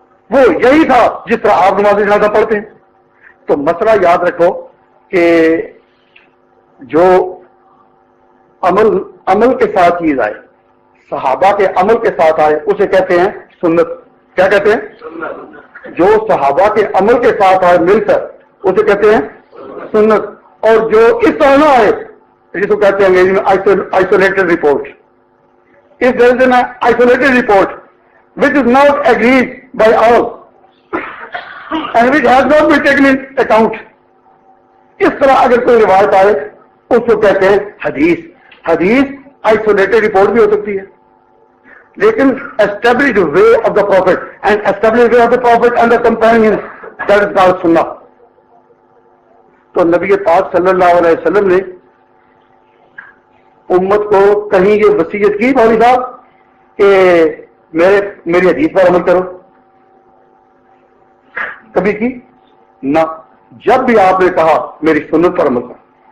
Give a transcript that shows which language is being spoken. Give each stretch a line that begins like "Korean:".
Urdu: وہ یہی تھا جس طرح آپ نماز جنازہ پڑھتے ہیں. تو مسئلہ یاد رکھو کہ جو عمل کے ساتھ چیز آئے، صحابہ کے عمل کے ساتھ آئے، اسے کہتے ہیں سنت. کیا کہتے ہیں؟ سنت. جو صحابہ کے عمل کے ساتھ آئے مل کر اسے کہتے ہیں سنت. اور جو اس طرح نہ آئے جس کو کہتے ہیں انگریزی میں isolated report.
English: If there is an isolated report which is not agreed by all and which has not been taken into account,
Urdu: اس طرح اگر کوئی روایت آئے اس کو کہتے ہیں حدیث. حدیث آئسولیٹڈ رپورٹ بھی ہو سکتی ہے لیکن
English: established way of the prophet and established way of the prophet and the companions, that is called sunnah.
Urdu: تو نبی پاک صلی اللہ علیہ وسلم نے امت کو کہیں یہ وصیت کی مولوی صاحب کہ میری حدیث پر عمل کرو؟ کبھی کی نہ. جب بھی آپ نے کہا میری سنت پر عمل کرو.